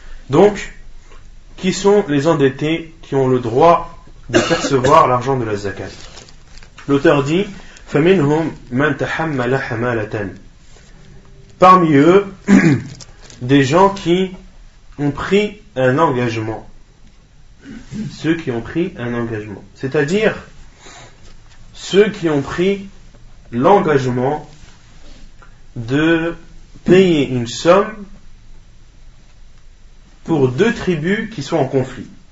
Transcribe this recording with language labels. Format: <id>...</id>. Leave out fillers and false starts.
<fr>Donc, qui sont les endettés qui ont le droit de percevoir l'argent de la zakat? L'auteur dit</fr> <ar>فمنهم من تحمل حمالة.</ar> <fr>Parmi eux, des gens qui ont pris un engagement. Ceux qui ont pris un engagement. C'est-à-dire, ceux qui ont pris l'engagement de payer une somme pour deux tribus qui sont en conflit.</fr>